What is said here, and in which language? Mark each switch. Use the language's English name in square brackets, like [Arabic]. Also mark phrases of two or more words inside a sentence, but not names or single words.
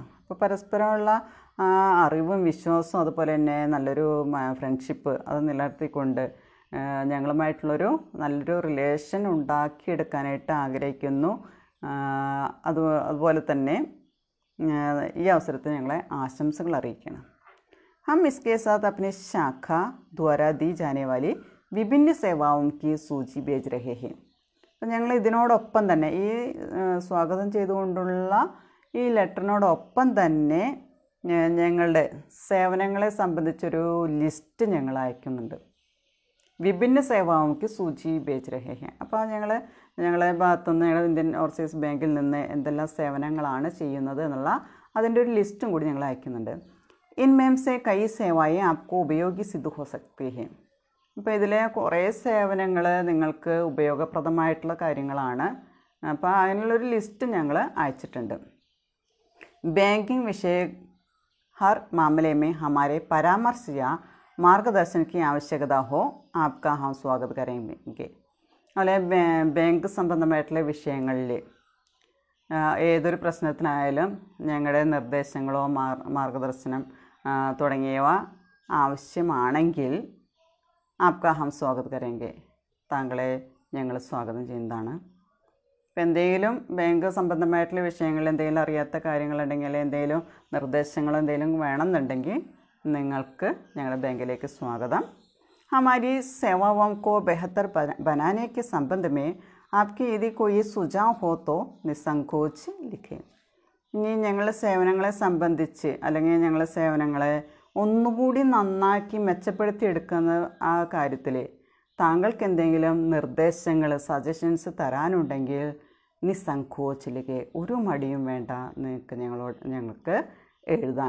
[Malayalam] അപ്പോൾ പരസ്പരമുള്ള അറിവും വിശ്വാസവും അതുപോലെ തന്നെ നല്ലൊരു ഫ്രണ്ട്ഷിപ്പ് അത് നിലനിർത്തിക്കൊണ്ട് ഞങ്ങളുമായിട്ടുള്ളൊരു നല്ലൊരു റിലേഷൻ ഉണ്ടാക്കിയെടുക്കാനായിട്ട് ആഗ്രഹിക്കുന്നു. അതുപോലെ തന്നെ ഈ അവസരത്തിൽ ഞങ്ങളെ ആശംസകൾ അറിയിക്കണം. [Hindi] हम इसके साथ अपने शाखा द्वारा दी जाने वाली विभिन्न सेवाओं की सूची भेज रहे हैं. [Malayalam] അപ്പം ഞങ്ങൾ ഇതിനോടൊപ്പം തന്നെ ഈ സ്വാഗതം ചെയ്തുകൊണ്ടുള്ള ഈ ലെറ്ററിനോടൊപ്പം തന്നെ ഞങ്ങളുടെ സേവനങ്ങളെ സംബന്ധിച്ചൊരു ലിസ്റ്റ് ഞങ്ങൾ അയക്കുന്നുണ്ട്. [Hindi] विभिन्न सेवाओं की सूची भेज रहे हैं. [Malayalam] അപ്പോൾ ഞങ്ങളെ ഭാഗത്തുനിന്ന് ഞങ്ങൾ ഇന്ത്യൻ ഓവർസീസ് ബാങ്കിൽ നിന്ന് എന്തെല്ലാം സേവനങ്ങളാണ് ചെയ്യുന്നത് എന്നുള്ള അതിൻ്റെ ഒരു ലിസ്റ്റും കൂടി ഞങ്ങൾ അയക്കുന്നുണ്ട്. [Hindi] इनमें से कई सेवाएं आपको उपयोगी सिद्ध हो सकती हैं. [Malayalam] അപ്പോൾ ഇതിലെ കുറേ സേവനങ്ങൾ നിങ്ങൾക്ക് ഉപയോഗപ്രദമായിട്ടുള്ള കാര്യങ്ങളാണ്. അപ്പോൾ അതിനുള്ളൊരു ലിസ്റ്റ് ഞങ്ങൾ അയച്ചിട്ടുണ്ട്. [Hindi] बैंकिंग विषय हर मामले में हमारे परामर्श या मार्गदर्शन की आवश्यकता हो आपका हम स्वागत करेंगे. [Malayalam] അതുപോലെ ബാങ്ക് സംബന്ധമായിട്ടുള്ള വിഷയങ്ങളിൽ ഏതൊരു പ്രശ്നത്തിനായാലും ഞങ്ങളുടെ നിർദ്ദേശങ്ങളോ മാർഗദർശനം തുടങ്ങിയവ ആവശ്യമാണെങ്കിൽ [Hindi] आपका हम स्वागत करेंगे, [Malayalam] താങ്കളെ ഞങ്ങൾ സ്വാഗതം ചെയ്യുന്നതാണ്. ഇപ്പം എന്തെങ്കിലും ബാങ്ക് സംബന്ധമായിട്ടുള്ള വിഷയങ്ങളിൽ എന്തെങ്കിലും അറിയാത്ത കാര്യങ്ങളുണ്ടെങ്കിൽ എന്തെങ്കിലും നിർദ്ദേശങ്ങളോ എന്തെങ്കിലും വേണമെന്നുണ്ടെങ്കിൽ നിങ്ങൾക്ക് ഞങ്ങളുടെ ബാങ്കിലേക്ക് സ്വാഗതം. [Hindi] हमारी सेवाओं को बेहतर बनाने के संबंध में आपके यदि कोई सुझाव हो तो निसंकोच लिखें. [Malayalam] ഇനി ഞങ്ങളുടെ സേവനങ്ങളെ സംബന്ധിച്ച് അല്ലെങ്കിൽ ഞങ്ങളുടെ സേവനങ്ങളെ ഒന്നുകൂടി നന്നാക്കി മെച്ചപ്പെടുത്തിയെടുക്കുന്ന ആ കാര്യത്തിൽ താങ്കൾക്ക് എന്തെങ്കിലും നിർദ്ദേശങ്ങൾ സജഷൻസ് തരാനുണ്ടെങ്കിൽ നിസങ്കോച്ചിലേക്ക് ഒരു മടിയും വേണ്ട, ഞങ്ങൾക്ക് എഴുതാൻ.